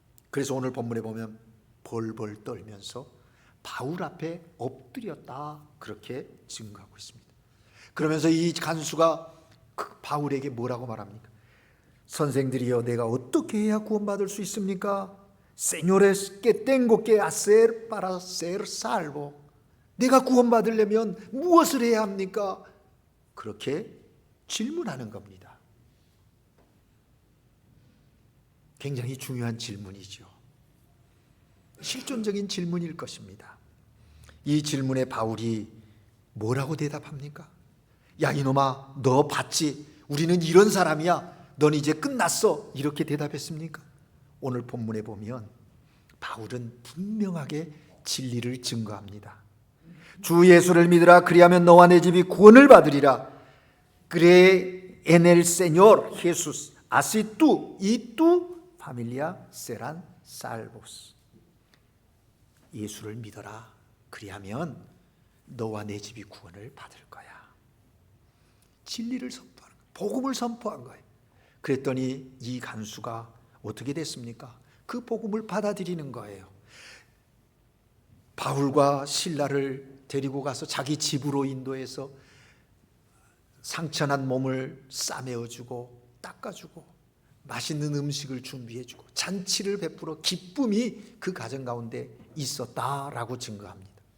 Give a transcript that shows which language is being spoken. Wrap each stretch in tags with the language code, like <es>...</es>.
<ko>그래서 오늘 본문에 보면 벌벌 떨면서 바울 앞에 엎드렸다, 그렇게 증거하고 있습니다. 그러면서 이 간수가 바울에게 뭐라고 말합니까? 선생들이여 내가 어떻게 해야 구원받을 수 있습니까?</ko> <es>Señores, que tengo que hacer para ser salvo?</es> <ko>내가 구원받으려면 무엇을 해야 합니까? 그렇게 질문하는 겁니다. 굉장히 중요한 질문이죠. 실존적인 질문일 것입니다. 이 질문에 바울이 뭐라고 대답합니까? 야 이놈아, 너 봤지? 우리는 이런 사람이야. 넌 이제 끝났어. 이렇게 대답했습니까? 오늘 본문에 보면 바울은 분명하게 진리를 증거합니다. 주 예수를 믿으라 그리하면 너와 내 집이 구원을 받으리라.</ko> <es>Cree en el Señor Jesús, así tú y tu familia serán salvos.</es> <ko>예수를 믿어라. 그리하면 너와 내 집이 구원을 받을 거야. 진리를 선포하는 거예요. 복음을 선포한 거예요. 그랬더니 이 간수가 어떻게 됐습니까? 그 복음을 받아들이는 거예요. 바울과 실라를 데리고 가서 자기 집으로 인도해서 상처난 몸을 싸매어주고 닦아주고 맛있는 음식을 준비해주고 잔치를 베풀어 기쁨이 그 가정 가운데 있었다라고 증거합니다.</ko>